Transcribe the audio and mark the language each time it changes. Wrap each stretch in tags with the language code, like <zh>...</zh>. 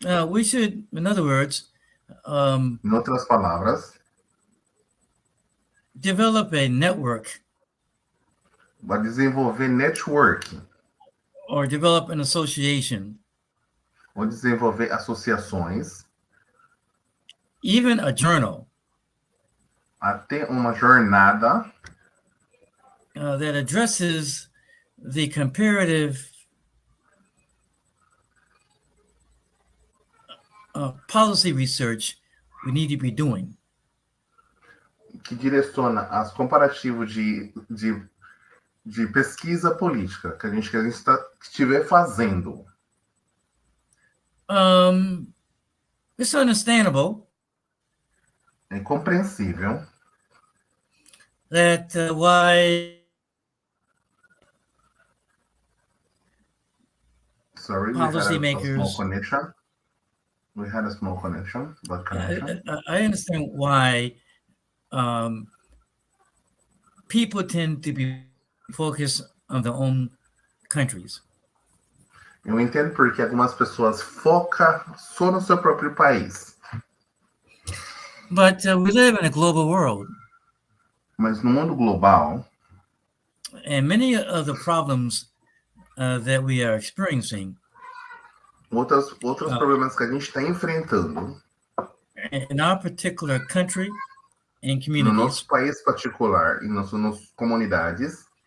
<en>We should, in other words,</en> <pt>em outras palavras,</pt> <en>develop a network</en> <pt>vai desenvolver networking</pt> <en>or develop an association,</en> <pt>ou desenvolver associações,</pt> <en>even a journal,</en> <pt>até uma jornada</pt> <en>that addresses the comparative policy research we need to be doing.</en> <pt>Que direciona as comparativos de pesquisa política que a gente estiver fazendo.</pt> <en>It's understandable.</en> <pt>É compreensível</pt> <en>that why Sorry, policymakers. We had a small connection, but connection. I understand why people tend to be focused on their own countries.</en> <pt>Eu entendo porque algumas pessoas focam só no seu próprio país.</pt> <en>But we live in a global world.</en> <pt>Mas no mundo global,</pt> <en>and many of the problems that we are experiencing,</en> <pt>outros problemas que a gente está enfrentando</pt> <en>in our particular country and</en> <pt>no</pt> <en>communities,</en> <pt>nosso país particular e nas nossas comunidades,</pt>